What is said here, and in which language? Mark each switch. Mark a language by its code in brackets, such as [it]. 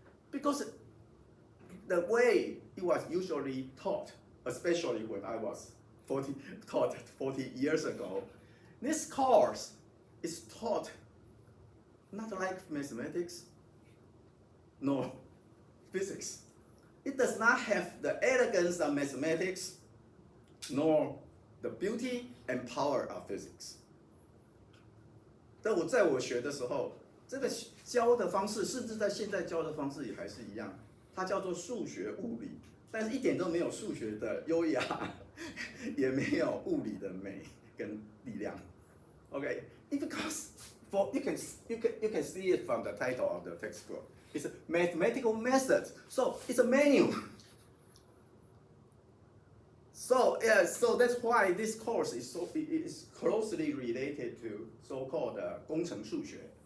[en] Because the way it was usually taught, especially when I was taught 40 years ago, this course is taught not like mathematics, nor physics. It does not have the elegance of mathematics, nor the beauty and power of physics. [zh] 但在我学的时候，这个教的方式，甚至在现在教的方式也还是一样，它叫做数学物理，但是一点都没有数学的优雅，也没有物理的美跟力量。 [en] Okay, because you can see it from the title of the textbook. It's a mathematical method, so it's a menu. So that's why this course is closely related to so-called 工程数学.